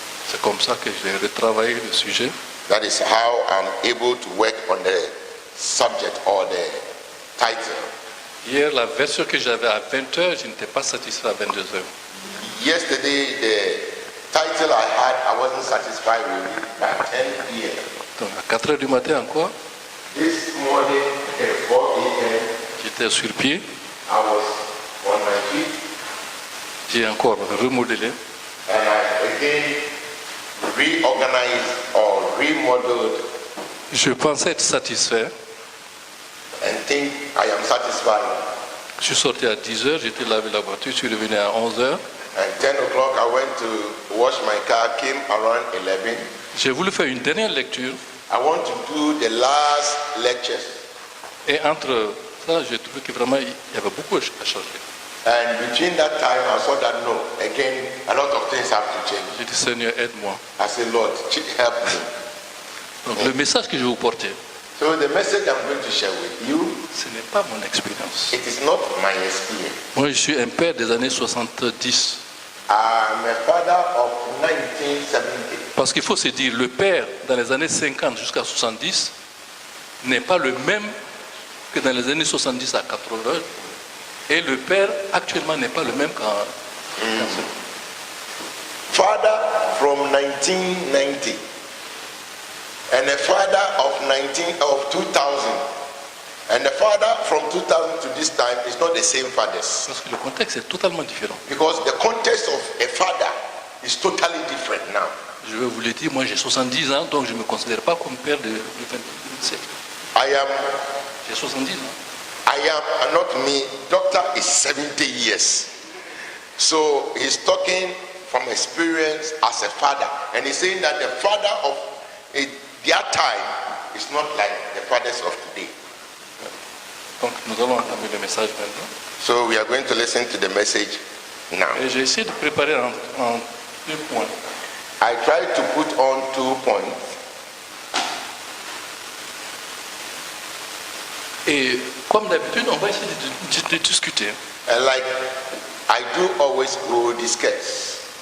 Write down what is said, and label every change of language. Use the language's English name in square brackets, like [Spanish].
[French] C'est comme ça que j'ai retravaillé le sujet. [English] That is how I'm able to work on the subject or the title. [French] Hier, la version que j'avais à 20h, je n'étais pas satisfait à 22h. [English] Yesterday, the title I had, I wasn't satisfied with it by 10 p.m. [French] Donc à 4h du matin encore, [English] This morning at 4 a.m., [French] j'étais sur pied, [English] I was on my feet [French] j'ai encore remodelé. [English] and I again reorganized or remodeled [French] Je pensais être satisfait. [English] and think I am satisfied. [French] Je suis sorti à 10h, j'ai été laver la voiture, je suis revenu à 11h. [English] At 10 o'clock, I went to wash my car, came around 11. [French] J'ai voulu faire une dernière lecture. [English] I want to do the last lecture. [French] Et entre ça, j'ai trouvé que vraiment, il y avait beaucoup à changer. [English] And between that time, I saw that no, again, a lot of things have to change. [French] J'ai dit, Seigneur, aide-moi. [English] I said, Lord, help me. [French] Donc le message que je vais vous porter, [English] So the message I'm going to share with you, [French] ce n'est pas mon expérience. [English] it is not my experience. [French] Moi, je suis un père des années 70. [English] I'm a father of 1970. [French] Parce qu'il faut se dire, le père dans les années 50 jusqu'à 70 n'est pas le même que dans les années 70 à 80. Et le père actuellement n'est pas le même qu'en... [English] Father from 1990 and a father of 2000 and a father from 2000 to this time is not the same fathers, [French] Parce que le contexte est totalement différent. [English] because the context of a father is totally different now. [French] Je vais vous le dire, moi j'ai 70 ans, donc je ne me considère pas comme père du 21e siècle. J'ai 70 ans. [English] I am not me. Doctor is 70 years, so he's talking from experience as a father, and he's saying that the father of their time is not like the fathers of today. [French] Donc nous allons entamer le message maintenant. [English] So we are going to listen to the message now. [French] Et j'ai essayé de préparer en 2 points. [English] I tried to put on 2 points, [French] Et comme d'habitude, on va essayer de discuter. [English] and like I do always go discuss.